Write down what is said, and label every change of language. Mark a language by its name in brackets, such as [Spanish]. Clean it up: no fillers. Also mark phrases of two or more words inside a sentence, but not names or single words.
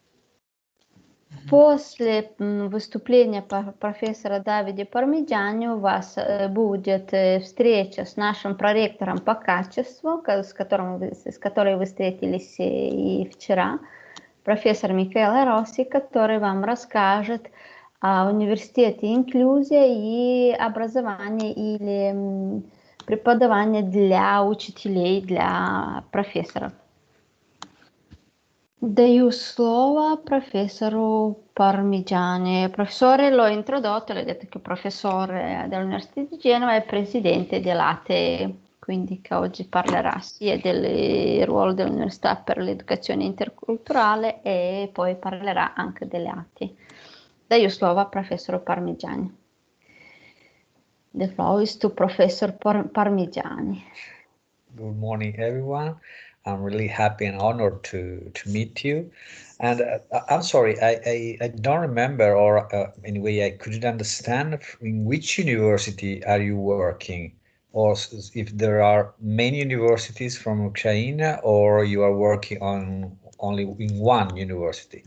[Russian] После выступления профессора Давида Пармиджани у вас будет встреча с нашим проректором по качеству, с которой вы встретились и вчера, профессор Микеле Росси, который вам расскажет о университете инклюзия и образования или преподавания для учителей, для профессоров. Dаю слово профессору Parmigiani. [Italian] Professore, l'ho introdotto, le ho detto che è professore dell'Università di Genova e presidente dell'ATE, quindi che oggi parlerà sia del ruolo dell'Università per l'educazione interculturale e poi parlerà anche delle ATE. [Russian] Dаю слово профессору Parmigiani. [English] The floor is to Professor Parmigiani. Good morning, everyone. I'm really happy and honored to meet you. And I'm sorry, I don't remember, or anyway, I couldn't understand in which university are you working, or if there are many universities from Ukraine, or you are working on only in one university.